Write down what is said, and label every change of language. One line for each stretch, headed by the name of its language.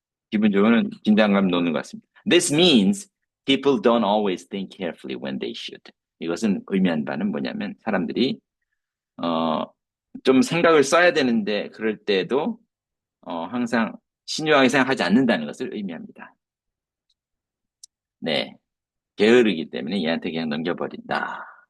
Korean: 기분 좋으면 긴장감 놓는 것 같습니다.
English: This means people don't always think carefully when they should.
Korean: 이것은 의미한 바는 뭐냐면 사람들이 좀 생각을 써야 되는데 그럴 때도 항상 신중하게 생각하지 않는다는 것을 의미합니다. 네, 게으르기 때문에 얘한테 그냥 넘겨버린다.